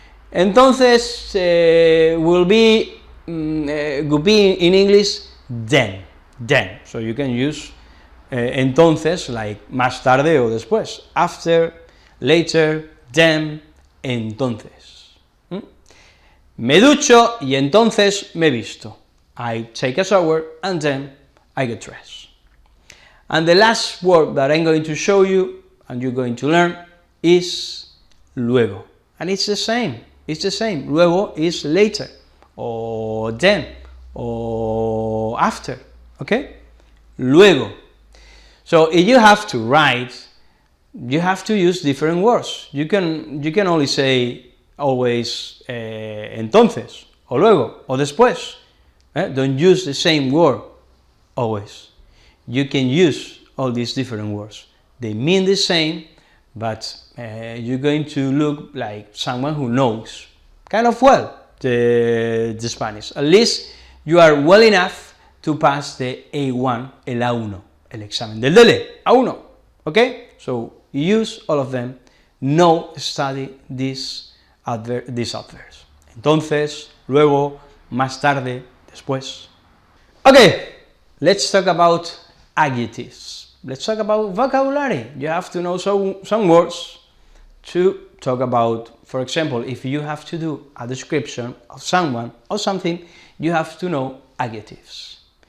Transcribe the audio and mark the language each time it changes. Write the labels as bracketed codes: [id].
[en] Entonces would be in English then. So you can use [es] entonces, like más tarde o después. [en] After, later, then, [es] entonces. Me ducho y entonces me visto. [en] I take a shower and then I get dressed. And the last word that I'm going to show you and you're going to learn is luego. And it's the same. Luego is later, or then, or after, okay? Luego. So if you have to write, you have to use different words. You can only say always [es] entonces, o luego, o después. [en] Don't use the same word always. You can use all these different words. They mean the same, but you're going to look like someone who knows kind of well the Spanish. At least you are well enough to pass the A1, el A1, [es] el examen del DELE, [en] A1, okay? So use all of them, study these adverbs. [es] Entonces, luego, más tarde, después. [en] Okay, let's talk about adjectives. Let's talk about vocabulary. You have to know some words to talk about. For example, if you have to do a description of someone or something, you have to know adjectives.